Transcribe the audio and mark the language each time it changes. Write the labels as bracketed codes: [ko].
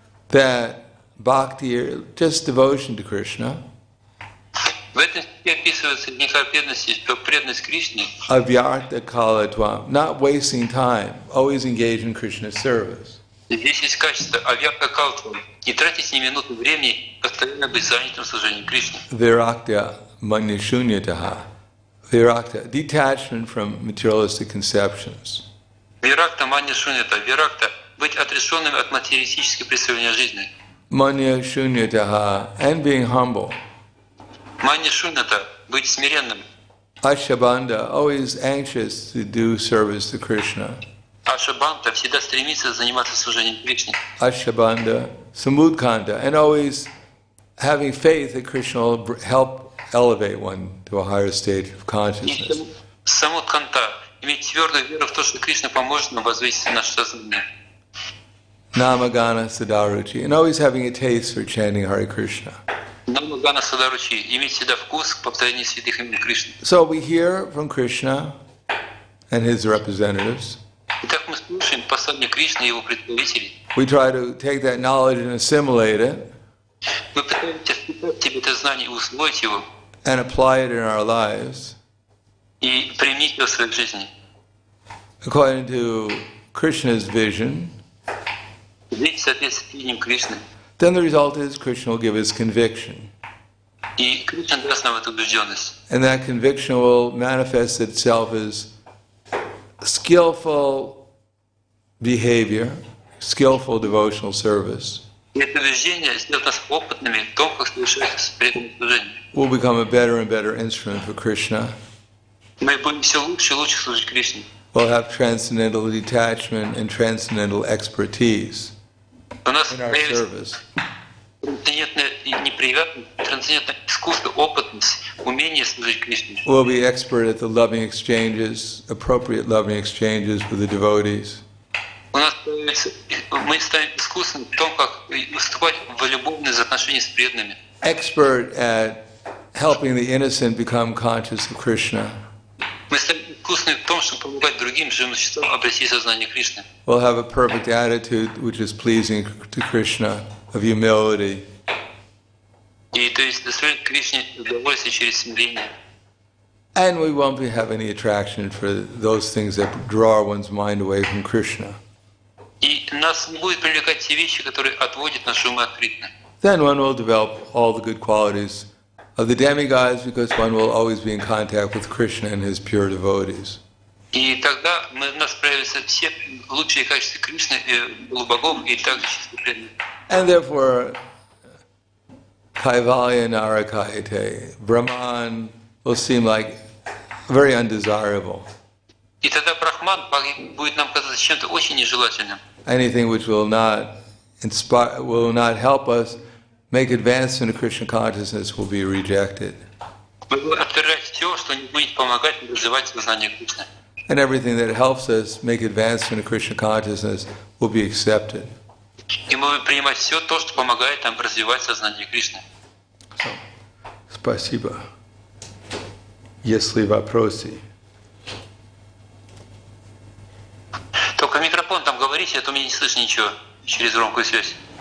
[en] That bhakti, just devotion to Krishna, [ru] в этом стихе описывается нектар преданности, что преданность Кришне, [en] avyarta kalatvam, not wasting time, always engage in Krishna's service. [ru] здесь есть качество Авьярта Калатвам, не тратить ни минуты времени, постоянно быть занятым служением Кришне. [en] Virakta manushunyataha. Virakta, detachment from materialistic conceptions. [ru] Виракта Манья Шунята, Виракта быть отрешенным от материалистических представлений о жизни. [en] Manya shunyataha, and being humble. [ru] Манья Шунята быть смиренным. [en] Ashabandha, always anxious to do service to Krishna. [ru] Ашабанта всегда стремится заниматься служением Кришне. [en] Ashabandha, samudkanta, and always having faith that Krishna will help elevate one to a higher state of consciousness. [ru] И самудканта иметь твердую веру в то, что Кришна поможет нам возвысить наше сознание. [en] Namagana sadaruchi, and always having a taste for chanting Hare Krishna. [ru] Намагана Садаручи иметь всегда вкус к повторению святых имен Кришны. [en] So we hear from Krishna and his representatives. [ru] Итак, мы слушаем послание Кришны и его представителей. [en] We try to take that knowledge and assimilate it [ru] Мы пытаемся впитать в себе это знание и усвоить его, [en] and apply it in our lives [ru] и применить его в своей жизни. [en] according to Krishna's vision. [ru] Жить в соответствии с видением Кришны. [en] Then the result is Krishna will give us conviction. [ru] И Кришна даст нам эту убежденность. [en] And that conviction will manifest itself as skillful behavior, skillful devotional service. [ru] И это убеждение сделает нас опытными в том, как совершать преданное служение. [en] We'll become a better and better instrument for Krishna. [ru] Мы будем все лучше и лучше служить Кришне. [en] We'll have transcendental detachment and transcendental expertise [ru] У нас [en] in our [ru] появится [en] service. [ru] трансцендентное непривязанность, трансцендентное искусство, опытность, умение служить Кришне. [en] We'll be expert at the loving exchanges, appropriate loving exchanges with the devotees. [ru] У нас появится, мы станем искусными в том, как выступать в любовные отношения с преданными. [en] Expert at helping the innocent become conscious of Krishna. [ru] Мы станем искусными в том, чтобы помогать другим живым существам обрести сознание Кришны. [en] We'll have a perfect attitude which is pleasing to Krishna, of humility. [ru] И то есть доставить Кришне удовольствие через смирение. [en] And we won't have any attraction for those things that draw one's mind away from Krishna. [ru] И нас не будет привлекать те вещи, которые отводят наши умы от Кришны. [en] Then one will develop all the good qualities of the demigods because one will always be in contact with Krishna and his pure devotees. [ru] И тогда у нас проявятся все лучшие качества Кришны, полубогов и также чистых преданных. [en] And therefore, Kaivalya Narakayate, Brahman will seem like very undesirable. [ru] И тогда Брахман будет нам казаться чем-то очень нежелательным. [en] Anything which will not inspire, will not help us make advancement in Krishna consciousness will be rejected. [ru] Мы будем отвергать все, что не будет помогать развивать сознание Кришны. [en] And everything that helps us make advancement in Krishna consciousness will be accepted. [ru] И мы будем принимать все то, что помогает нам развивать сознание Кришны. So, спасибо. Если вопросы. Только микрофон там говорите, а то мне не слышно ничего через громкую связь.